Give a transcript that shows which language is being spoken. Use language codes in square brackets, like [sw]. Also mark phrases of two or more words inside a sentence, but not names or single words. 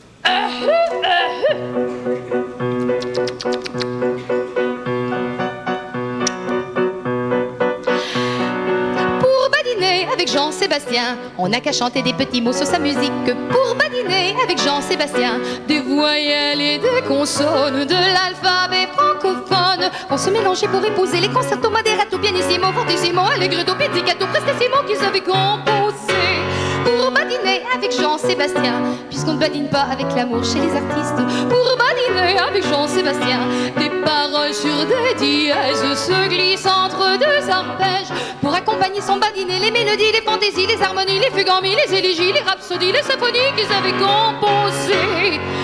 [fr] Pour badiner avec Jean-Sébastien, on n'a qu'à chanter des petits mots sur sa musique. Pour badiner avec Jean-Sébastien, des voyelles et des consonnes de l'alphabet francophone vont se mélanger pour épouser les concertos [it] moderato, pianissimo, fortissimo, allegretto, pizzicato, prestissimo [fr] qu'ils avaient composé. Pour badiner avec Jean-Sébastien, puisqu'on ne badine pas avec l'amour chez les artistes. Pour badiner avec Jean-Sébastien, des paroles sur des dièses se glissent entre deux arpèges. Pour accompagner son badiné, les mélodies, les fantaisies, les harmonies, les fugues en mi, les élégies, les rhapsodies, les symphonies qu'ils avaient composées.